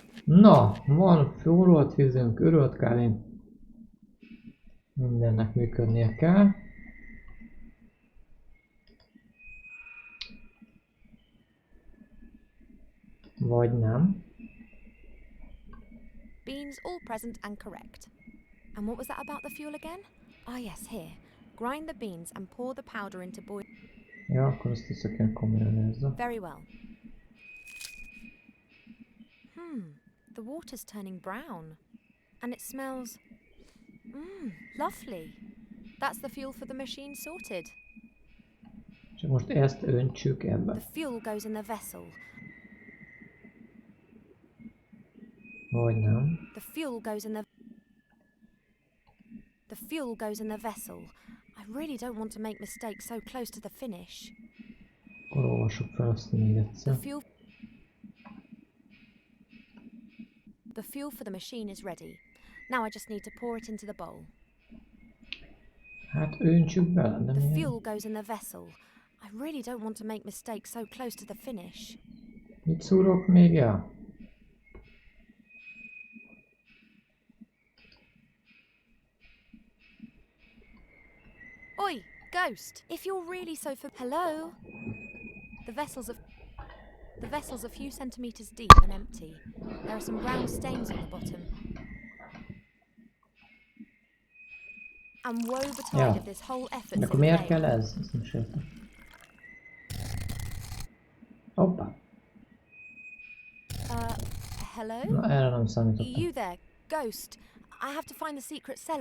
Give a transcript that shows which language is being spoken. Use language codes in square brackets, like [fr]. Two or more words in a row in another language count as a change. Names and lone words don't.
[hu] Na, van forralt vízünk, örölt kálin. Mindennek működnie kell. Vagy nem. [en] Beans all present and correct. And what was that about the fuel again? Ah yes, here. Grind the beans and pour the powder into boil. [hu] Ja, akkor azt vissza kell komolyan ezzel. [en] Very well. The water's turning brown. And it smells... lovely. That's the fuel for the machine sorted. [hu] Csak most ezt öntsük ebbe. [en] The fuel goes in the vessel. [hu] Vagy nem. [en] The fuel goes in the... The fuel goes in the vessel. I really don't want to make mistakes so close to the finish. [hu] Akkor olvassuk fel azt még egyszer. [en] The fuel for the machine is ready. Now I just need to pour it into the bowl. [hu] Hát öntsük bele, de [en] The [hu] milyen? [en] fuel goes in the vessel. I really don't want to make mistakes so close to the finish. [hu] Mit szúrok még el? [en] Oi, ghost! If you're really so hello? The vessel's a few centimeters deep and empty. There are some brown stains on the bottom. And woe betide of this whole effort. [hu] De akkor miért kell ez? Ezt nem értem. Hoppá. [en] Hello? [hu] Na, erre nem számítottam. [en] You there, ghost? I have to find the secret cellar.